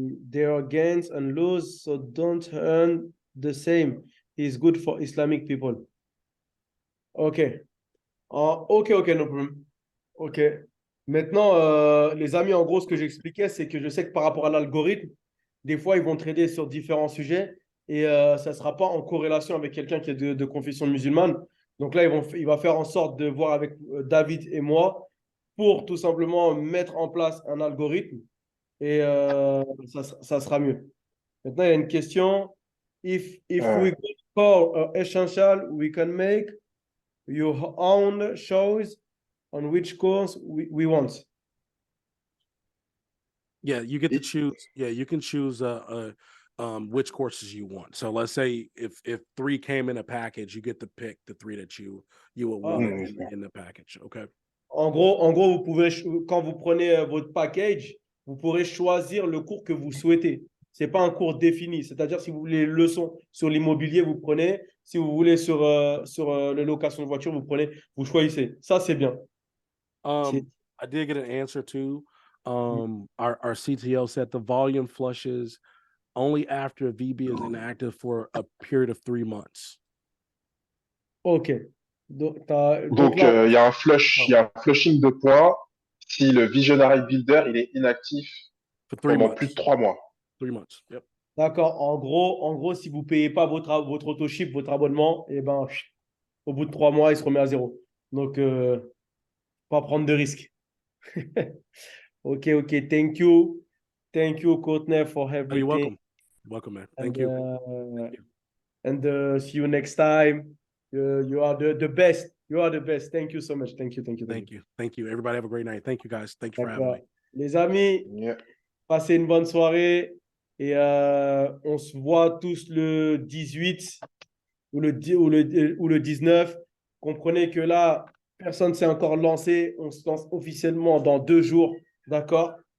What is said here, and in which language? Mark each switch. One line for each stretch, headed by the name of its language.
English: there are gains and losses, so don't earn the same. It's good for Islamic people. Ok. Ok, no problem. Ok.
French: Maintenant, les amis, en gros, ce que j'expliquais, c'est que je sais que par rapport à l'algorithme, des fois, ils vont trader sur différents sujets et ça ne sera pas en corrélation avec quelqu'un qui est de confession musulmane. Donc là, il va faire en sorte de voir avec David et moi pour tout simplement mettre en place un algorithme et ça sera mieux. Maintenant, il y a une question.
English: If we call essential, we can make your own choice on which course we want. Yeah, you get to choose. Yeah, you can choose which courses you want. So let's say if 3 came in a package, you get to pick the 3 that you would want in the package. Okay.
French: En gros, vous pouvez, quand vous prenez votre package, vous pourrez choisir le cours que vous souhaitez. Ce n'est pas un cours défini. C'est-à-dire, si vous voulez leçon sur l'immobilier, vous prenez. Si vous voulez sur la location de voiture, vous choisissez. Ça, c'est bien.
English: I did get an answer too. Our CTO said the volume flushes only after VB is inactive for a period of 3 months.
French: OK. Donc, il y a un flushing de points si le Visionary Builder il est inactif pendant plus de 3 mois.
English: 3 months. Yep.
French: D'accord. En gros, si vous ne payez pas votre autoship, votre abonnement, et ben, au bout de 3 mois, il se remet à zéro. Donc, pas prendre de risques.
English: OK. Thank you. Thank you, Courtney, for everything. Oh, you're welcome. Welcome, man. Thank you. And see you next time. You are the best. You are the best. Thank you so much. Thank you. Thank you. Everybody have a great night. Thank you, guys. Thank you for having me.
French: Les amis, passez une bonne soirée et on se voit tous le 18 ou le 19. Comprenez que là, personne ne s'est encore lancé. On se lance officiellement dans 2 jours. D'accord?